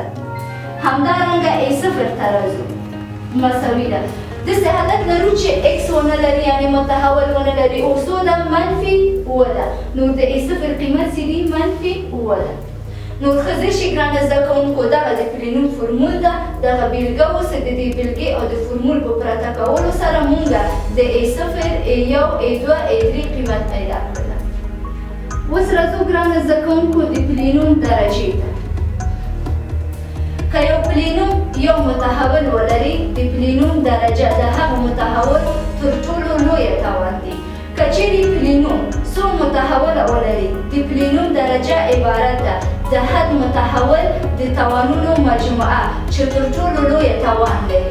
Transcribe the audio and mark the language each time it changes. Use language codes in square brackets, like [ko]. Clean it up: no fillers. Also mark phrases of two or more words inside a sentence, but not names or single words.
[ps] همدارنګه a صفر ته راځو مساوي ده داسې حالت لرو چې x ونه لري یعنې متحول ونه لري او څو ده منفي 7 ده نو د a صفر قیمت څه دي منفي 7 ده. نو ښه ځای شي ګرانو زده کوونکو دغه د پلینوم فورمول ده دغه بېلګه اوس د دې بېلګې او د فورمول په پرته کولو سره مونږ د a صفر a یو a 2 a 3 قیمت پیدا کړله. اوس راځو ګرانو زده کوونکو د پلینوم درجې ته. که یو پلینوم یو متحول ولري د پلینوم درجه د هغه متحول تر ټولو لویه توان دی. که چیرې پلینوم څو متحوله ولري د پلینوم درجه عبارت ده د حد متحول د توانونو مجموعه چې تر ټولو لویه توان لري.